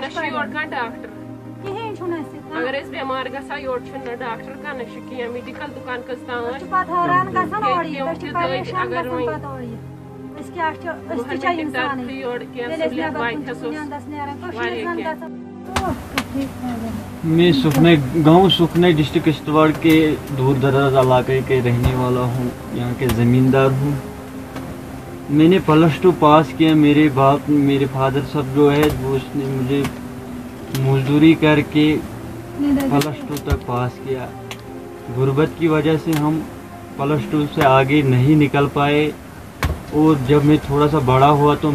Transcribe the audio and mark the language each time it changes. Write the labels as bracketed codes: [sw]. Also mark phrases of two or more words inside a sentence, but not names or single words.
[ks] یورٕ کانٛہہ ڈاکٹر کِہیٖنۍ چھُنہٕ اَسہِ اگر أسۍ بٮ۪مار گژھان یورٕ چھُنہٕ نہ ڈاکٹر کانٛہہ نہ چھُ کینٛہہ میڈِکل دُکان کٔژ تام أسۍ چھِ پَتہٕ حٲران گژھان اورٕ یِتھ أسۍ چھِ پریشان گژھان پَتہٕ اورٕ یِتھ أسۍ کیٛاہ چھِ أسۍ تہِ چھِ اِنسانٕے ییٚلہِ أسۍ نٮ۪بر کُن چھِ نیٚنٛدَس نیران کٔشیٖرِ زَن گژھان [ur] میں گاؤں سکھنہ ڈسٹرکٹ کشتواڑ کے دور دراز علاقے کے رہنے والا ہوں یہاں کے زمیندار ہوں میں نے +2 پاس کیا میرے فادر صاحب جو ہے وہ اس نے مجھے مزدوری کر کے +2 تک پاس کیا غربت کی وجہ سے ہم +2 سے آگے نہیں نکل پائے اور جب میں تھوڑا سا بڑا ہوا تو